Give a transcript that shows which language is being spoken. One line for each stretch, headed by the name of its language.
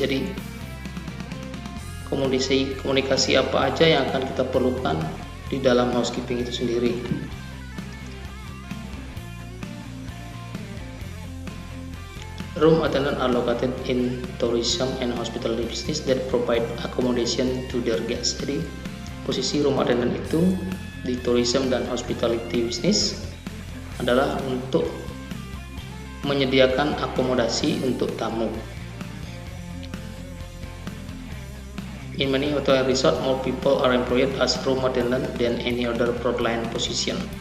Indonesian: Jadi komunikasi apa aja yang akan kita perlukan di dalam housekeeping itu sendiri.
English: Room attendants are located in tourism and hospitality business that provide accommodation to their guests.
Indonesian: Jadi posisi room attendant itu di tourism dan hospitality business adalah untuk menyediakan akomodasi untuk tamu.
English: In many hotel and resort, more people are employed as room attendant than any other frontline position.